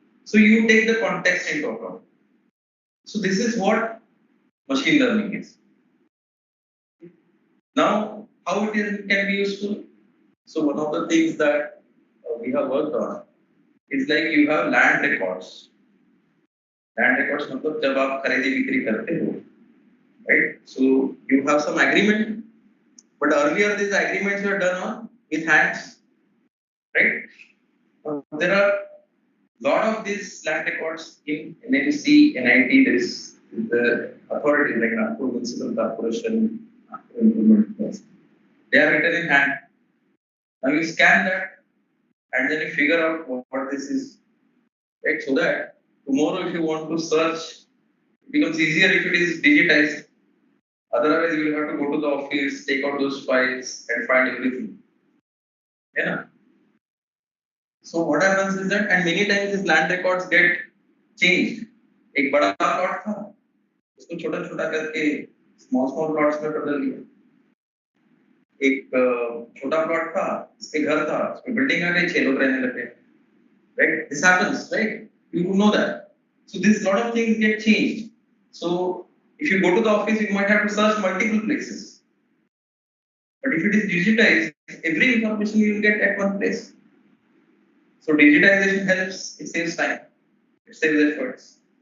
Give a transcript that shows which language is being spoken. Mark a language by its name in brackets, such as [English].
[English] So you take the context into account. So this is what machine learning is. Now, how can be useful? So one of the things that we have worked on is like you have land records. [Hindi] Land records मतलब जब आप खरीदी बिक्री करते हो, right? [English] So you have some agreement, but earlier these agreements were done on with hands, right? There are lot of these land records in NMC, NIT. There is the authority like Nagpur Municipal Corporation, Nagpur Improvement Trust. They are written in hand. Now you scan that and then you figure out what this is, right? So that tomorrow if you want to search, it becomes easier if it is digitized. Otherwise, you will have to go to the office, take out those files, and find everything. Yeah. So what happens is that, and many times these land records get changed. [Hindi] एक बड़ा plot था, उसको छोटा छोटा करके [English] small small plots [Hindi] में बदल दिया. एक छोटा प्लॉट था, इसके घर था, उसमें बिल्डिंग आ गई, 6 लोग रहने लगे. [English] Right? This happens, right? You know that. So this lot of things get changed. So if you go to the office, you might have to search multiple places. But if it is digitized, every information you will get at one place. So digitization helps, it saves time, it saves efforts.